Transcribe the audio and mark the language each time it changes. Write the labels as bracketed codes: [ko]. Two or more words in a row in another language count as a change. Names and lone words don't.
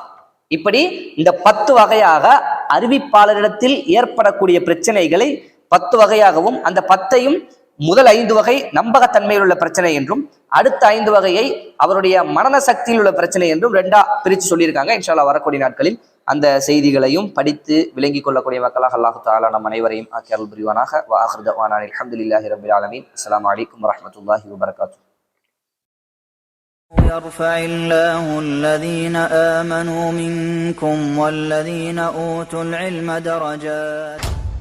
[ta] இப்படி இந்த 10 வகையாக அறிவிப்பாளரிடத்தில் ஏற்படக்கூடிய பிரச்சனைகளை 10 வகையாகவும், அந்த 10ஐயும் முதல் 5 வகை நம்பகத்தன்மையில் உள்ள பிரச்சனை என்றும், அடுத்த 5 வகையை அவருடைய மனன சக்தியில் உள்ள பிரச்சனை என்றும் ரெண்டா பிரித்து சொல்லியிருக்காங்க. [ar] إن شاء الله [ta] வரக்கூடிய நாட்களில் அந்த செய்திகளையும் படித்து விளங்கிக் கொள்ளக்கூடிய மக்களாக [ar] الله تعالى [ta] நம் அனைவரையும் ஆக்கி அருள் புரிவானாக. [ar] وآخر دعوانا الحمد لله رب العالمين. السلام عليكم ورحمة الله وبركاته. يرفع الله الذين آمنوا منكم والذين أوتوا العلم درجات.